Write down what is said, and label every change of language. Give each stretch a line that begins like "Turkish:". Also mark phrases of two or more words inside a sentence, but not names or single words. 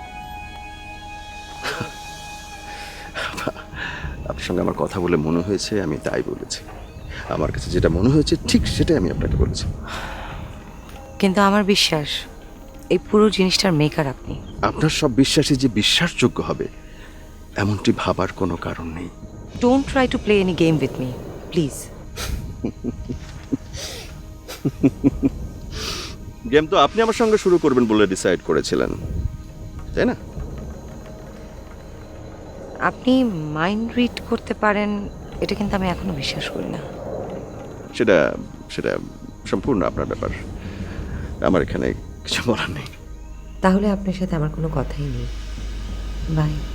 Bangla: আপনার সঙ্গে আমার কথা বলে মনে হয়েছে, আমি তাই বলেছি। আমার কাছে যেটা মনে হয়েছে ঠিক সেটাই আমি আপনাকে বলেছি। কিন্তু আমার বিশ্বাস এই পুরো জিনিসটার মেকার আপনি। আপনার সব বিশ্বাসই যে বিশ্বাসযোগ্য হবে এমনটি ভাবার কোনো কারণ নেই।
English: Don't try to play any game with me please.
Bangla: গেম তো আপনি আমার সঙ্গে শুরু করবেন বলে ডিসাইড করেছিলেন, তাই না? আপনি
English: mind read
Bangla: করতে পারেন এটা কিন্তু আমি এখনো বিশ্বাস করি না। সেটা সেটা সম্পূর্ণ আপনার ব্যাপার, আমার এখানে কিছু বলার নেই। তাহলে আপনার সাথে আমার কোনো কথাই নেই। বাই।